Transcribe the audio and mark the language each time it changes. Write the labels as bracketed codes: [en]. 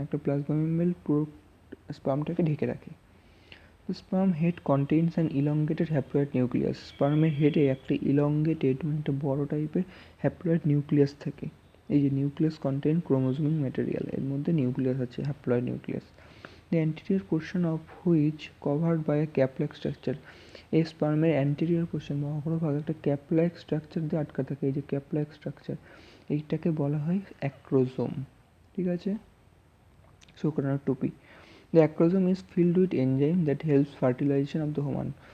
[bn] একটা plasma membrane পুরো স্পার্মটাকে ঢেকে রাখে। [en] The sperm head contains an elongated haploid nucleus. [bn] স্পার্মের হেডে একটা ইলংগেটেড মানে একটা বড় টাইপের হ্যাপ্লয়েড নিউক্লিয়াস থাকে। এই যে নিউক্লিয়াস কন্টেইন ক্রোমোজোমিক ম্যাটেরিয়াল, এর মধ্যে নিউক্লিয়াস আছে, haploid nucleus. [en] The anterior portion of which covered by a cap-like structure. [bn] এই স্পার্মের অ্যান্টেরিয়র পোর্শন বা অগ্রভাগ একটা ক্যাপ-লাইক স্ট্রাকচার দিয়ে আটকা থাকে। এই যে ক্যাপ-লাইক স্ট্রাকচার, এইটাকে বলা হয় অ্যাক্রোজোম। ঠিক আছে, শুকরানোর টুপি। [en] The acrosome is filled with enzyme that helps fertilisation of the human.